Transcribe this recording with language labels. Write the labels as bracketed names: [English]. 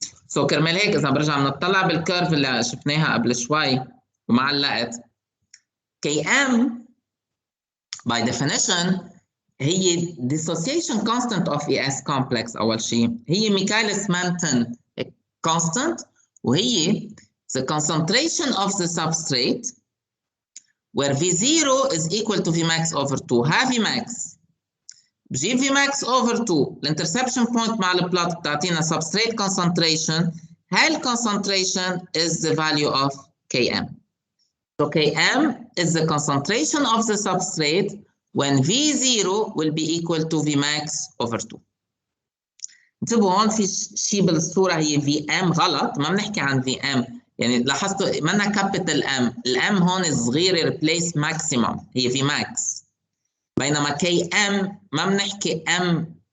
[Arabic] سو كرمال هيك اذا برجع بنطلع بالكيرف اللي شفناها قبل شوي ومعلقت [English] Km by definition هي dissociation constant of ES complex [Arabic] أول شيء، هي [English] Michaelis-Menten constant وهي the concentration of the substrate where V0 is equal to Vmax over 2. [Arabic] ها Vmax بجيب Vmax over 2 الانترسبشن بوينت مع البلوت بتعطينا substrate concentration. [English] هاي concentration is the value of Km. So Km is the concentration of the substrate when V0 will be equal to Vmax over 2. [Arabic] انتبهوا هون في شيء بالصورة هي Vm غلط، ما بنحكي عن Vm، يعني لاحظتوا منا كابيتال M، الام هون صغيرة [English] replace maximum [Arabic] هي Vmax، بينما Km ما بنحكي M